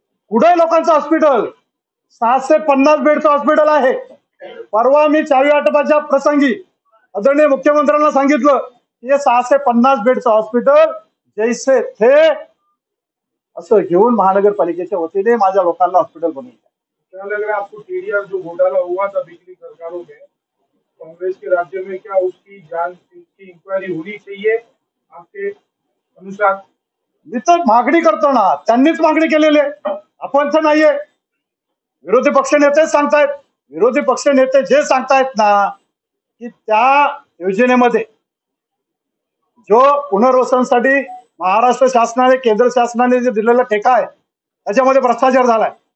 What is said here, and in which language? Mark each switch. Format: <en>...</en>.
<mr>कुठे लोकांचं hospital? 650 बेडचं hospital आहे. परवा मी चावी वाटपाच्या प्रसंगी आदरणीय मुख्यमंत्र्यांना सांगितलं की हे 650 बेडचं हॉस्पिटल जैसे थे असं घेऊन महानगरपालिकेच्या वतीने माझ्या लोकांना हॉस्पिटल बनवून द्या.</mr> <hi>क्या लग रहा है आपको TDR जो घोटाला हुआ था पिछली सरकारों में कांग्रेस के राज्य में, क्या उसकी जांच की इंक्वायरी होनी चाहिए आपके अनुसार?</hi> <mr>मी तर मागणी करतो ना. त्यांनीच मागणी केलेली आहे, आपण तर नाहीये. विरोधी पक्ष नेतेच सांगतायत. विरोधी पक्ष नेते जे सांगतायत ना की त्या योजनेमध्ये जो पुनर्वसनासाठी महाराष्ट्र शासनाने, केंद्र शासनाने जे दिलेला ठेका आहे त्याच्यामध्ये भ्रष्टाचार झालाय.</mr>